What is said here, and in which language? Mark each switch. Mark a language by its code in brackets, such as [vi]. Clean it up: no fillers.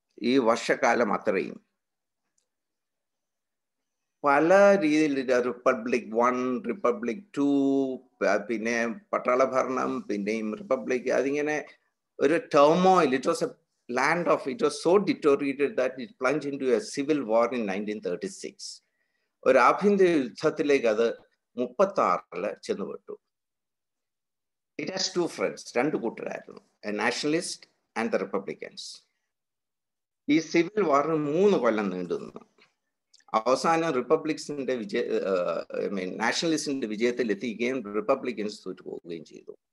[ml] ഈ വർഷക്കാലം അത്രയും പല രീതിയിൽ റിപ്പബ്ലിക് 1, റിപ്പബ്ലിക് 2, പിന്നെ പട്ടാള ഭരണം, പിന്നെയും റിപ്പബ്ലിക്, അതിങ്ങനെ ഒരു turmoil. [en] It was a land of, it was so deteriorated that it plunged into a civil war in 1936. [ml] ഒരു ആഭ്യന്തര യുദ്ധത്തിലേക്ക് അത് 36 ചെന്നുപെട്ടു. [en] it has 2 friends, [ml] 2 കൂട്ടരായിരുന്നു, [en] A nationalist and the republicans. [ml] ഈ സിവിൽ വാറിന് 3 കൊല്ലം നീണ്ടു നിന്നു. അവസാനം റിപ്പബ്ലിക്സിന്റെ നാഷണലിസ്റ്റിന്റെ വിജയത്തിൽ എത്തിക്കുകയും റിപ്പബ്ലിക്കൻസ് തോറ്റു പോവുകയും ചെയ്തു.